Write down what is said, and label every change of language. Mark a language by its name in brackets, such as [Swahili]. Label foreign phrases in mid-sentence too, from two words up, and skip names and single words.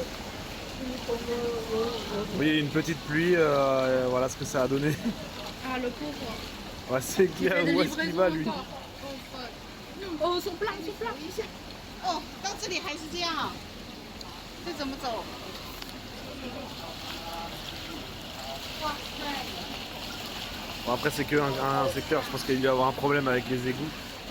[French] Oui, une petite pluie, voilà ce que ça a donné. Ah, le pauvre. Ouais, c'est Il clair, fait de où est-ce qu'il va lui? livraison encore. Oh, son plat, son plat. [Chinese] Oh, 到这里还是这样啊？这怎么走？ [French] Bon, après c'est que un secteur, je pense qu'il doit y avoir un problème avec les égouts.